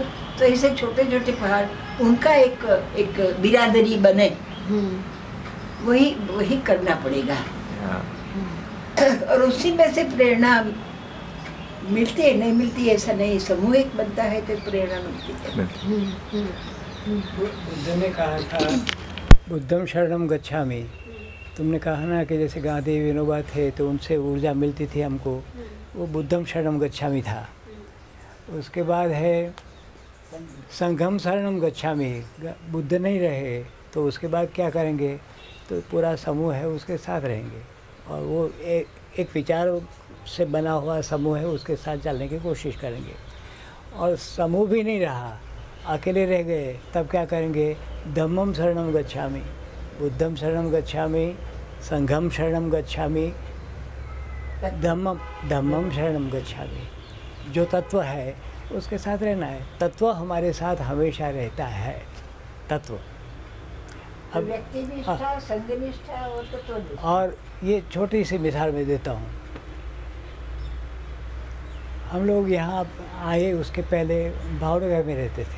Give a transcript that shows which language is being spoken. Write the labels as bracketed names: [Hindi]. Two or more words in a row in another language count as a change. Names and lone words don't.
[Hindi] तो ऐसे छोटे पहाड़, उनका एक बिरादरी बने, वही करना पड़ेगा। और उसी में से प्रेरणा मिलती है, नहीं मिलती है ऐसा नहीं, सामूहिक बनता है तो प्रेरणा मिलती है। बुद्ध ने कहा था [Pali] बुद्धम शरणम गच्छामि। [Hindi] तुमने कहा ना कि जैसे गांधी विनोबा थे तो उनसे ऊर्जा मिलती थी हमको, वो [Pali] बुद्धम शरणम गच्छामि [Hindi] था। उसके बाद है [Pali] संघम शरणम गच्छामि। [Hindi] बुद्ध नहीं रहे तो उसके बाद क्या करेंगे, तो पूरा समूह है उसके साथ रहेंगे, और वो एक विचार से बना हुआ समूह है उसके साथ चलने की कोशिश करेंगे। और समूह भी नहीं रहा, अकेले रह गए, तब क्या करेंगे, [Pali] धम्मम शरणम गच्छामि, बुद्धम शरणम गच्छामि, संघम शरणम गच्छामि, धम्मम शरणम गच्छामि। [Hindi] जो तत्व है उसके साथ रहना है। तत्व हमारे साथ हमेशा रहता है। तत्व अब व्यक्तिनिष्ठा, संघनिष्ठा और तत्वनिष्ठा। और ये छोटी सी मिसाल मैं देता हूँ। हम लोग यहाँ आए उसके पहले भावनगर में रहते थे।